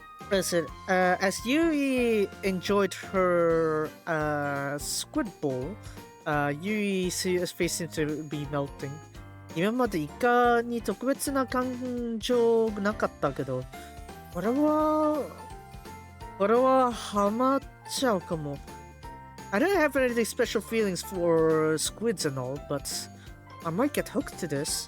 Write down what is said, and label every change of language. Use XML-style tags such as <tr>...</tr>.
<en>Listen, as Yui enjoyed her squid bowl, Yui's face seemed to be melting.</en> <ja>今までイカに特別な感情なかったけど、これはハマっちゃうかも。</ja> <en>I don't have any special feelings for squids and all, but I might get hooked to this.</en>